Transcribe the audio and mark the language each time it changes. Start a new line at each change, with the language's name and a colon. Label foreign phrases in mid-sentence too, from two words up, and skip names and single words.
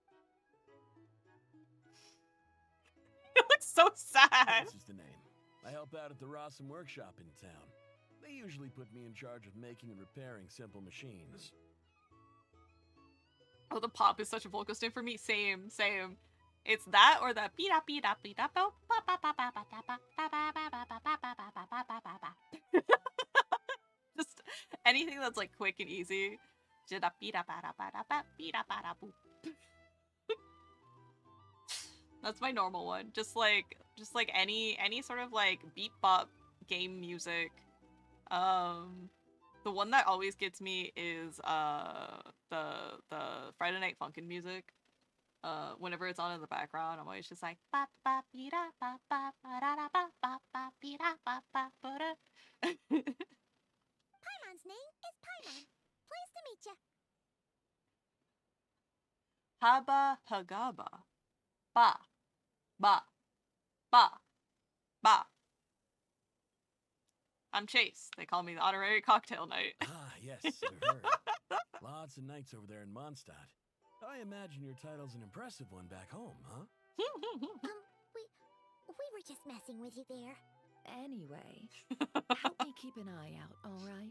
English: You look so sad. This is the name. I help out at the Rossum workshop in town. They usually put me in charge of making and repairing simple machines. Oh, the pop is such a Volcos name for me. Same. It's that or the pida pida pida bo ba ba ba ba ba ba ba ba ba ba ba ba ba ba ba. Just anything that's like quick and easy. Jida pida bada bada ba pida bada boop. That's my normal one. Just like any sort of like beat bop game music. The one that always gets me is the Friday Night Funkin' music. Whenever it's on in the background, I'm always just like ba ba be da ba ba ba da da ba ba ba be da ba ba ba da. Paimon's name is Paimon. Pleased to meet you. Haba hagaba. Ba ba ba ba. I'm Chase. They call me the honorary cocktail knight. Ah, yes, I've heard. Lots of nights over there in Mondstadt. I imagine your title's an impressive one back home, huh? We were just messing with you there. Anyway, help me keep an eye out, all right?